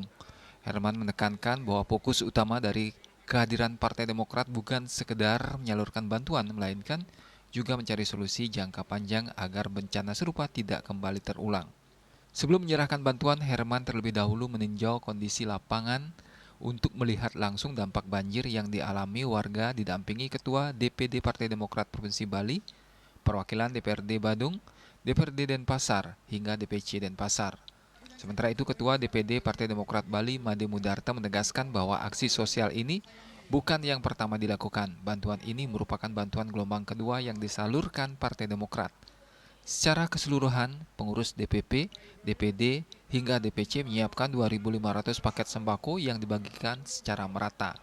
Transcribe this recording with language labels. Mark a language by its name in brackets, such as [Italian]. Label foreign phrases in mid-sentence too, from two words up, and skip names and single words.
[Indonesian] Herman menekankan bahwa fokus utama dari kehadiran Partai Demokrat bukan sekedar menyalurkan bantuan, melainkan juga mencari solusi jangka panjang agar bencana serupa tidak kembali terulang. Sebelum menyerahkan bantuan, Herman terlebih dahulu meninjau kondisi lapangan untuk melihat langsung dampak banjir yang dialami warga didampingi Ketua DPD Partai Demokrat Provinsi Bali, perwakilan DPRD Badung, DPRD Denpasar, hingga DPC Denpasar. Sementara itu, Ketua DPD Partai Demokrat Bali, Made Mudarta, menegaskan bahwa aksi sosial ini bukan yang pertama dilakukan. Bantuan ini merupakan bantuan gelombang kedua yang disalurkan Partai Demokrat. Secara keseluruhan, pengurus DPP, DPD, hingga DPC menyiapkan 2.500 paket sembako yang dibagikan secara merata.